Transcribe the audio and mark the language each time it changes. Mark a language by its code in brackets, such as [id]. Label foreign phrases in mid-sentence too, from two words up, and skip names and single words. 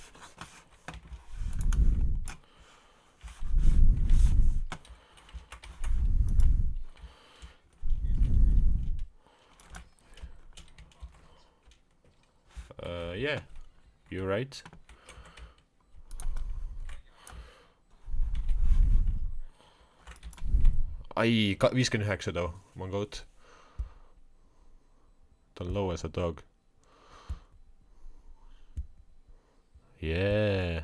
[en] Yeah, you're right. Ai, 59 though, [et] ma on goat. Ta on [en] low as a dog. Yeah.